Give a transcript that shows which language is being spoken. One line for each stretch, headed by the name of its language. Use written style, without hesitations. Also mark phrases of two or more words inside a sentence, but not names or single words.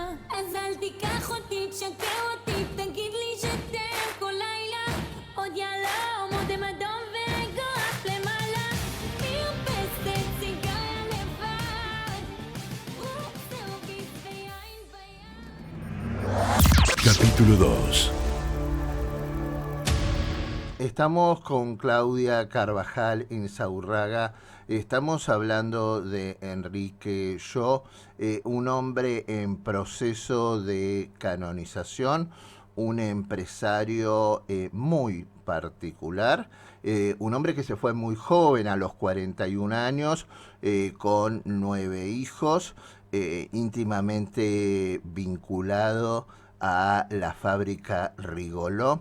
Hebrew: אז אל תיקח אותי, תשקר אותי, תגיד לי שתם כל לילה. עוד יהלום, עוד אדום וכוח למעלה. מרפסת סיגריה לבד, זהו ביס ויין ביד.
Spanish: Capítulo 2. Estamos con Claudia Carvajal Insaurraga. Estamos hablando de Enrique Yo, un hombre en proceso de canonización, un empresario muy particular, un hombre que se fue muy joven, a los 41 años, con 9 hijos, íntimamente vinculado a la fábrica Rigoló.